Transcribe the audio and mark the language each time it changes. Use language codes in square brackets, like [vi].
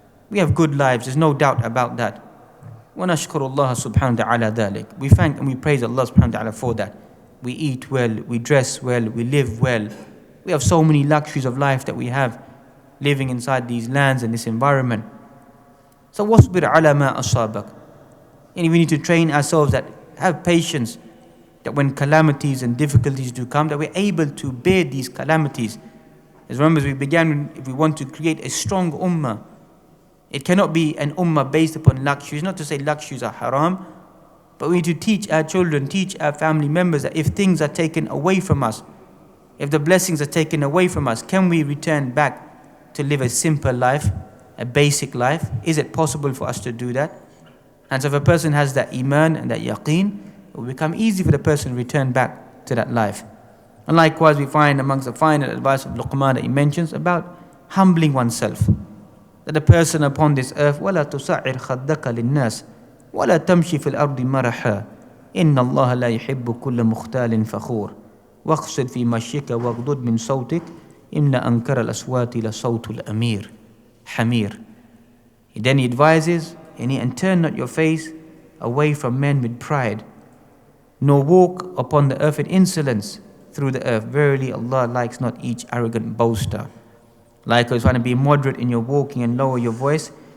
[en] We have good lives, there's no doubt about that. [ar] وَنَشْكُرُ اللَّهَ سُبْحَانَهُ وَتَعَالَى ذَلِكَ. [en] We thank and we praise Allah subhanahu wa ta'ala for that. We eat well, we dress well, we live well. We have so many luxuries of life that we have living inside these lands and this environment. [ar] So وَاصْبِرْ عَلَى مَا أَصَابَكَ. [en] And we need to train ourselves that have patience, that when calamities and difficulties do come, that we're able to bear these calamities. As remember, as we began, if we want to create a strong ummah, it cannot be an ummah based upon luxuries. Not to say luxuries are haram, but we need to teach our children, teach our family members that if things are taken away from us, if the blessings are taken away from us, can we return back to live a simple life, a basic life? Is it possible for us to do that? And so if a person has that iman and that yaqeen, it will become easy for the person to return back to that life. And likewise, we find amongst the final advice of Luqman that he mentions about humbling oneself. That a person upon this earth, [ar] وَلَا تُسَعِّرْ خَدَّكَ لِلنَّاسِ وَلَا تَمْشِ فِي الْأَرْضِ مَرَحًا إِنَّ اللَّهَ لَا يُحِبُّ كُلَّ مُخْتَالٍ فَخُورٍ وَاقْصِدْ فِي مَشْيِكَ وَاغْضُضْ مِنْ صَوْتِكَ إِنَّ أَنْكَرَ الْأَصْوَاتِ لَصَوْتُ الْأَمِيرِ حَمِيرٍ. [en] Then he advises, and turn not your face away from men with pride, nor walk upon the earth in insolence through the earth. Verily Allah likes not each arrogant boaster. Likewise, trying to be moderate in your walking and lower your voice.